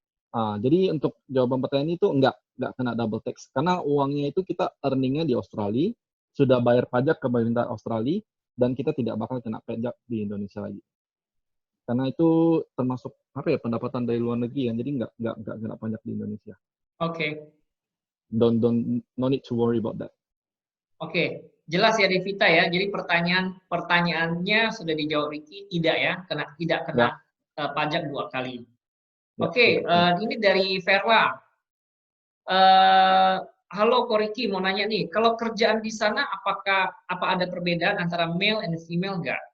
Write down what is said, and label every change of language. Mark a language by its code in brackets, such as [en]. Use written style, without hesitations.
[id] Jadi untuk jawaban pertanyaan itu enggak kena double tax. Karena uangnya itu kita earningnya di Australia, sudah bayar pajak ke pemerintah Australia, dan kita tidak bakal kena pajak di Indonesia lagi. Karena itu termasuk apa ya pendapatan dari luar negeri kan, jadi nggak kena pajak di Indonesia. Oke. [en] Don't no need to worry about that. [id] Oke. Jelas ya Devita ya. Jadi pertanyaannya sudah dijawab Ricky, tidak ya, tidak kena Ya, pajak 2 kali. ya Oke, tidak kena. ini dari Verla. Eh, halo Ko Ricky, mau nanya nih, kalau kerjaan di sana apa ada perbedaan antara [en] male and female [id] nggak?